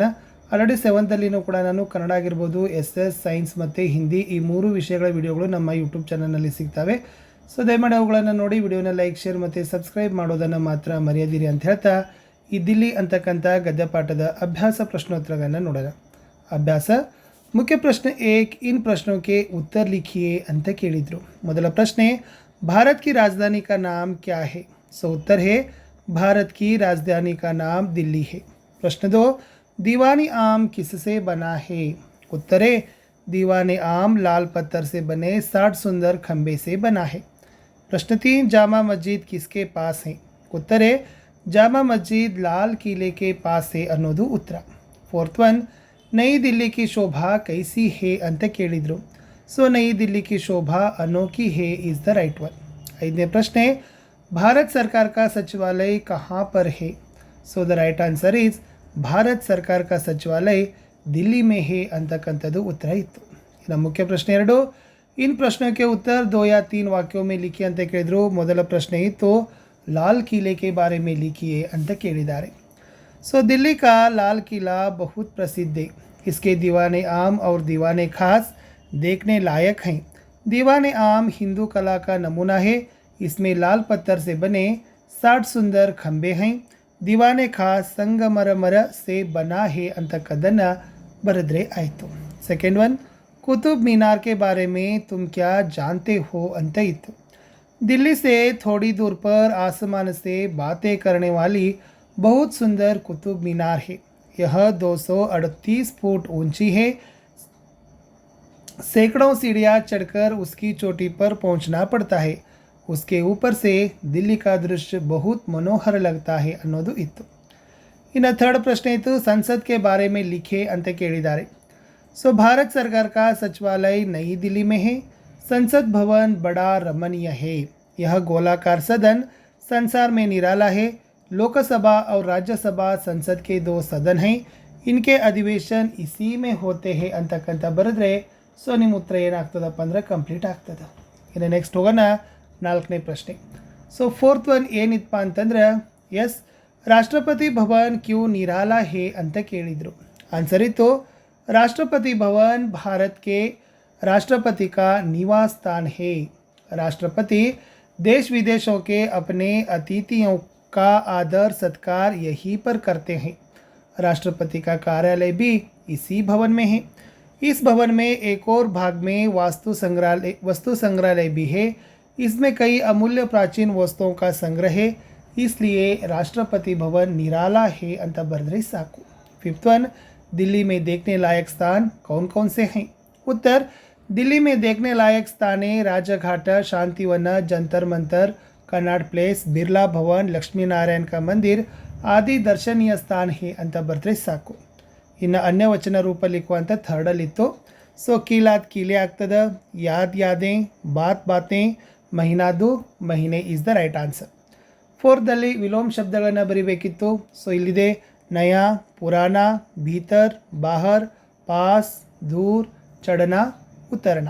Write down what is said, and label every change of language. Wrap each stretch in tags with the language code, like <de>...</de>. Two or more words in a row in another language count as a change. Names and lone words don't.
<kn>ಆಲ್ರೆಡಿ 7th ಕೂಡ ನಾನು ಕನ್ನಡ ಆಗಿರ್ಬೋದು, SS, ಸೈನ್ಸ್ ಮತ್ತು ಹಿಂದಿ ಈ 3 ವಿಷಯಗಳ ವಿಡಿಯೋಗಳು ನಮ್ಮ ಯೂಟ್ಯೂಬ್ ಚಾನಲ್ನಲ್ಲಿ ಸಿಗ್ತವೆ. ಸೊ ದಯಮಾಡಿ ಅವುಗಳನ್ನು ನೋಡಿ ವಿಡಿಯೋನ</kn> <en>like, share</en> <kn>ಮತ್ತು ಸಬ್ಸ್ಕ್ರೈಬ್ ಮಾಡೋದನ್ನು ಮಾತ್ರ ಮರೆಯದಿರಿ ಅಂತ ಹೇಳ್ತಾ ಈ ದಿಲ್ಲಿ ಅಂತಕ್ಕಂಥ ಗದ್ಯಪಾಠದ ಅಭ್ಯಾಸ ಪ್ರಶ್ನೋತ್ತರಗಳನ್ನು ನೋಡೋಣ. ಅಭ್ಯಾಸ ಮುಖ್ಯ ಪ್ರಶ್ನೆ 1,</kn> <hi>इन प्रश्नों के उत्तर लिखिए</hi> <kn>ಅಂತ ಕೇಳಿದರು. ಮೊದಲ ಪ್ರಶ್ನೆ,</kn> <hi>भारत की राजधानी का नाम क्या है? सो उत्तर है भारत की राजधानी का नाम दिल्ली है. प्रश्न 2, दीवानी आम किससे बना है? उत्तर है दीवाने आम लाल पत्थर से बने 60 सुंदर खंबे से बना है. प्रश्न 3, जामा मस्जिद किसके पास है? उत्तर है जामा मस्जिद लाल किले के पास है</hi> <kn>ಅನ್ನೋದು ಉತ್ತರ.</kn> <en>4th one,</en> <hi>नई दिल्ली की शोभा कैसी है</hi> <kn>ಅಂತ ಕೇಳಿದರು.</kn> <hi>ಸೊ नई दिल्ली की शोभा अनोखी है</hi> <en>is the right one.</en> <kn>5ನೇ ಪ್ರಶ್ನೆ,</kn> <hi>भारत सरकार का सचिवालय कहाँ पर है?</hi> <en>so the right answer is</en> <hi>भारत सरकार का सचिवालय दिल्ली में है</hi> <kn>ಅಂತಕ್ಕಂಥದ್ದು ಉತ್ತರ ಇತ್ತು. ಇನ್ನು ಮುಖ್ಯ ಪ್ರಶ್ನೆ 2,</kn> <hi>इन प्रश्नों के उत्तर 2 या 3 ವಾಕ್यों में लिखिए</hi> <kn>ಅಂತ ಕೇಳಿದರು. ಮೊದಲ ಪ್ರಶ್ನೆ ಇತ್ತು</kn> <hi>लाल किले के बारे में लिखिए</hi> <kn>ಅಂತ ಕೇಳಿದ್ದಾರೆ.</kn> <hi>सो दिल्ली का लाल किला बहुत प्रसिद्ध है. इसके दीवाने आम और दीवाने खास देखने लायक हैं. दीवाने आम हिंदू कला का नमूना है. इसमें लाल पत्थर से बने 60 सुंदर खंबे हैं. दीवाने खास संगमरमर से बना है</hi> <kn>ಅಂತಕ್ಕದ್ದನ್ನು ಬರೆದ್ರೆ ಆಯಿತು.</kn> <en>second one,</en> <hi>कुतुब मीनार के बारे में तुम क्या जानते हो</hi> <kn>ಅಂತ ಇತ್ತು.</kn> <hi>दिल्ली से थोड़ी दूर पर आसमान से बातें करने वाली बहुत सुंदर कुतुब मीनार है. यह 238 फुट ऊंची है. सैकड़ों सीढ़ियाँ चढ़कर उसकी चोटी पर पहुंचना पड़ता है. उसके ऊपर से दिल्ली का दृश्य बहुत मनोहर लगता है</hi> <kn>ಅನ್ನೋದು ಇತ್ತು. ಇನ್ನು ಥರ್ಡ್ ಪ್ರಶ್ನೆ ಇತ್ತು,</kn> <hi>संसद के बारे में लिखे</hi> <kn>ಅಂತ ಕೇಳಿದ್ದಾರೆ.</kn> <hi>सो भारत सरकार का सचिवालय नई दिल्ली में है. संसद भवन बड़ा रमणीय है. यह गोलाकार सदन संसार में निराला है. लोकसभा और राज्यसभा संसद के 2 सदन हैं. इनके अधिवेशन इसी में होते हैं</hi> <kn>ಅಂತಕ್ಕಂಥ ಬರೆದ್ರೆ ಸೊ ನಿಮ್ಮ ಉತ್ತರ ಏನಾಗ್ತದಪ್ಪ ಅಂದರೆ ಕಂಪ್ಲೀಟ್ ಆಗ್ತದೆ. ಇನ್ನು ನೆಕ್ಸ್ಟ್ ಹೋಗೋಣ 4ನೇ ಪ್ರಶ್ನೆ. ಸೊ</kn> <en>4th one</en> <kn>ಏನಿತ್ತಪ್ಪ ಅಂತಂದ್ರೆ</kn> <hi>यह राष्ट्रपति भवन क्यों निराला है</hi> <kn>ಅಂತ ಕೇಳಿದರು. ಆನ್ಸರ್ ಇತ್ತು</kn> <hi>राष्ट्रपति भवन भारत के राष्ट्रपति का निवास स्थान है. राष्ट्रपति देश विदेशों के अपने अतिथियों का आदर सत्कार यहीं पर करते हैं. राष्ट्रपति का कार्यालय भी इसी भवन में है. इस भवन में एक और भाग में वस्तु संग्रहालय भी है. इसमें कई अमूल्य प्राचीन वस्तुओं का संग्रह है. इसलिए राष्ट्रपति भवन निराला है</hi> <kn>ಅಂತ ಬರೆದ್ರೆ ಸಾಕು.</kn> <en>5th one,</en> <hi>दिल्ली में देखने लायक स्थान कौन कौन से हैं? उत्तर, दिल्ली में देखने लायक स्थान है राजघाट, शांतिवन, जंतर मंतर, कनाट प्लेस, बिरला भवन, लक्ष्मी नारायण का मंदिर आदि दर्शनीय स्थान है</hi> <kn>ಅಂತ ಬರೆದ್ರೆ ಸಾಕು. ಇನ್ನು ಅನ್ಯ ವಚನ ರೂಪ ಲಿಖುವಂಥ ಥರ್ಡಲ್ಲಿತ್ತು. ಸೊ ಕೀಲಾದ ಕೀಲೆ ಆಗ್ತದೆ,</kn> <hi>याद यादे, बात बाते,</hi> <kn>ಮಹಿನಾದು ಮಹಿನೆ</kn> <en>is the right answer.</en> <kn>4th ವಿಲೋಮ ಶಬ್ದಗಳನ್ನು ಬರಿಬೇಕಿತ್ತು. ಸೊ ಇಲ್ಲಿದೆ</kn> <hi>नया, पुराना, भीतर, बाहर, पास, दूर, चढ़ना, उतरना.</hi>